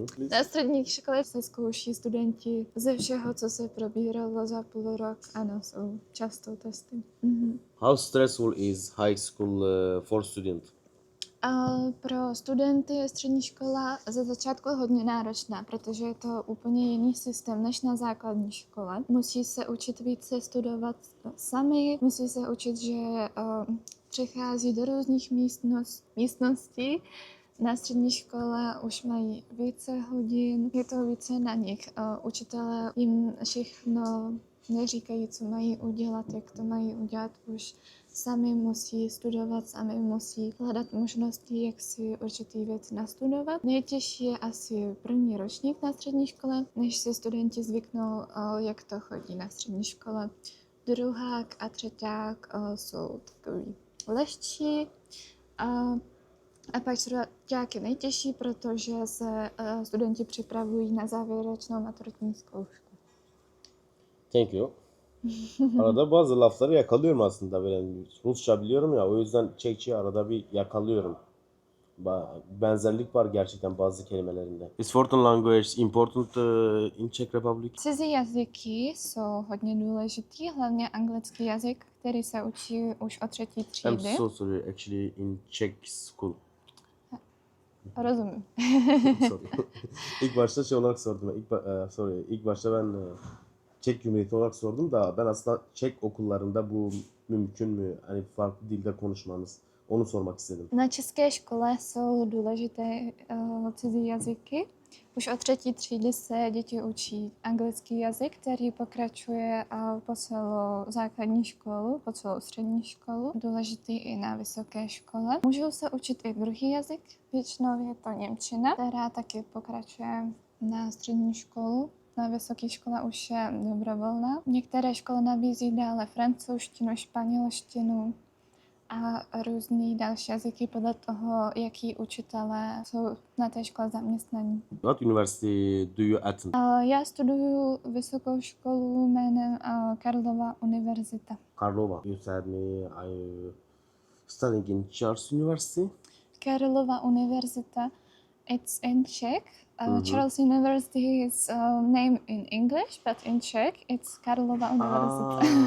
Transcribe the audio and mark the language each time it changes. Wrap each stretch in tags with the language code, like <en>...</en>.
<cs>Na střední škole se zkouší studenti ze všeho, co se probíralo za půl rok. Ano, jsou často testy.</cs> <en>How stressful is high school for students?</en> <cs>Pro studenty je střední škola ze začátku hodně náročná, protože je to úplně jiný systém než na základní škole. Musí se učit více studovat sami, musí se učit, že přechází do různých místností. Na střední škole už mají více hodin, je to více na nich. Učitelé jim všechno neříkají, co mají udělat, jak to mají udělat, už sami musí studovat, sami musí hledat možnosti, jak si určitý věc nastudovat. Nejtěžší je asi první ročník na střední škole, než si studenti zvyknou, jak to chodí na střední škole. Druhák a třeták jsou takový lehčí a pak čtvrták je nejtěžší, protože se studenti připravují na závěrečnou maturitní zkoušku.</cs> <en>Thank you.</en> <tr>Arada bazı lafları yakalıyorum aslında. Ben Rusça biliyorum ya, o yüzden Çekçe'yi arada bir yakalıyorum. Benzerlik var gerçekten bazı kelimelerinde.</tr> <en>Is foreign language important in Czech Republic?</en> <cs>Cizí jazyky jsou hodně důležitý, hlavně anglický jazyk, který se učí už od 3.</cs> <en>I'm</en> <cs>třídy.</cs> <en>so sorry, actually in Czech school.</en> <cs>Rozumím.</cs> <en>Sorry.</en> <tr>İlk başta şey olarak sordum. İlk başta ben Çek Cumhuriyeti olarak sordum da ben aslında Çek okullarında bu mümkün mü? Hani farklı dilde konuşmanız. Onu sormak istedim.</tr> <cs>Na české škole jsou důležité cizí jazyky. Už od 3. třídy se děti učí anglický jazyk, který pokračuje po celou základní školu, po celou střední školu. Důležitý i na vysoké škole. Můžou se učit i druhý jazyk, většinou je to němčina, která taky pokračuje na střední školu. Na vysoké škole už je dobrovolná. Některé školy nabízí dále francouzštinu, španělštinu a různý další jazyky podle toho, jaký učitelé jsou na té škole zaměstnaní.</cs> <en>What university do you attend?</en> <cs>Já studuju vysokou školu jménem Karlova univerzita. Karlova.</cs> <en>You said me I studying in Charles University. Karlova univerzita, it's in Czech. Charles University is name in English, but in Czech it's Karlova univerzita.</en>